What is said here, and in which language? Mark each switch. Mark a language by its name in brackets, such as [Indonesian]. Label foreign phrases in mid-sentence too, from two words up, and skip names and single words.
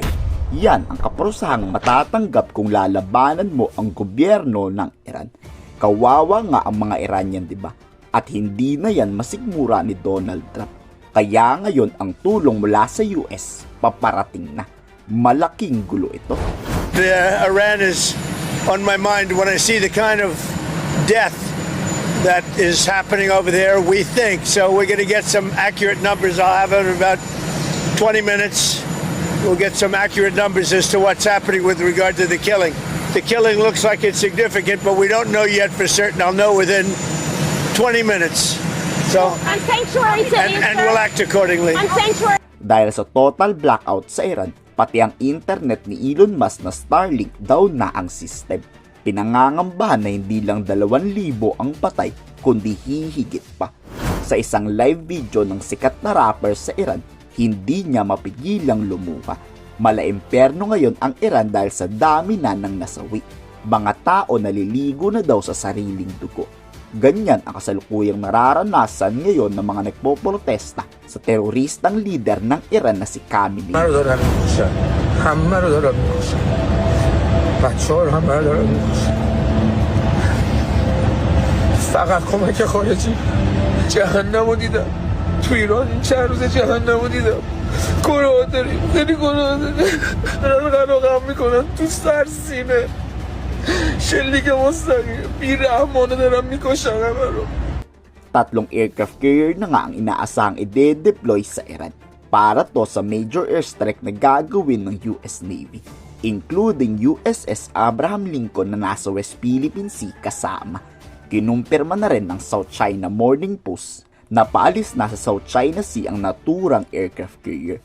[Filipino] Yan ang kaparusahang matatanggap kung lalabanan mo ang gobyerno ng Iran. Kawawa nga ang mga Iranian, di ba? At hindi na yan masigmura ni Donald Trump. Kaya ngayon ang tulong mula sa US paparating na. Malaking gulo ito. [English] Iran is on my mind when I see the kind of death that is happening over there, we think. So we're going to get some accurate numbers. I'll have it in about 20 minutes. We'll get some accurate numbers as to what's happening with regard to the killing. The killing looks like it's significant, but we don't know yet for certain. I'll know within 20 minutes. So, and we'll act accordingly. [Filipino] Dahil sa [English] total blackout [Filipino] sa Iran, pati ang internet ni Elon Musk na Starlink down na ang system. Pinangangambahan na hindi lang 2,000 ang patay, kundi hihigit pa. Sa isang [English] live video [Filipino] ng sikat na rapper sa Iran, hindi niya mapigilang lumuha. Malaimperno ngayon ang Iran dahil sa dami na ng nasawi. Mga tao naliligo na daw sa sariling dugo. Ganyan ang kasalukuyang nararanasan ngayon ng mga nagpoprotesta sa teroristang leader ng Iran na si Khamenei. [Persian] فقط کمک خارجی جهنمو دیدم تو ایران این چند روز جهنمو دیدم گناه داریم خیلی گناه داریم دارن غرقم میکنن تو سرسینه شلیک مستقیم بیرحمانه دارن میکشن همه رو. [Filipino] Tatlong [English] aircraft carrier [Filipino] na nga ang inaasahang ide-deploy sa Iran para to sa [English] major airstrike [Filipino] na gagawin ng US Navy, including USS Abraham Lincoln na nasa West Philippine Sea kasama. Kinumpirma na rin ng South China Morning Post na paalis na sa South China Sea ang naturang [English] aircraft carrier.